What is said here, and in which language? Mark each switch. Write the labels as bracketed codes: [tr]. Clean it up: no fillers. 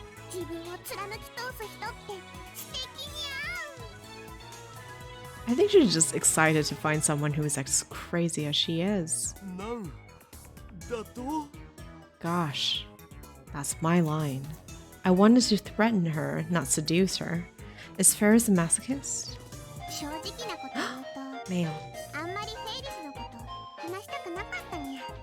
[ja] 自分を貫き通す人って素敵にゃ [en] I think she's just excited to find someone who is as crazy as she is. [ja] なんだと [en] Gosh, that's my line. I wanted to threaten her, not seduce her. Is Ferris a masochist? [ja] 正直なこと言う [en] Male. [ja] と、あんまりフェイリスのこと話したくなかったにゃ。